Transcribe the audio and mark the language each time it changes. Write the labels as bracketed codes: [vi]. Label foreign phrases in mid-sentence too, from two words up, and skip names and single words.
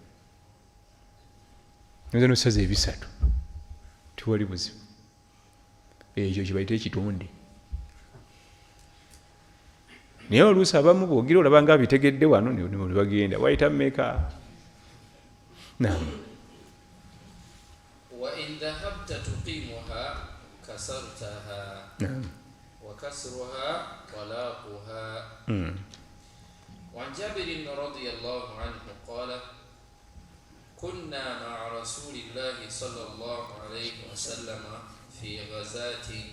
[lg] Nze n'osaze 3. Tiwali buzibu. Ekyo kye bayita ekitonde. Naye oluusi abamu bw'ogira olaba nga abitegedde wano ne bagenda wayita mmeka? Naam. [ar] وإن ذهبت تقيمها كسرتها وكسرها طلاقها. وعن جابر رضي الله عنه قال كنا مع رسول الله صلى الله عليه وسلم في غزاة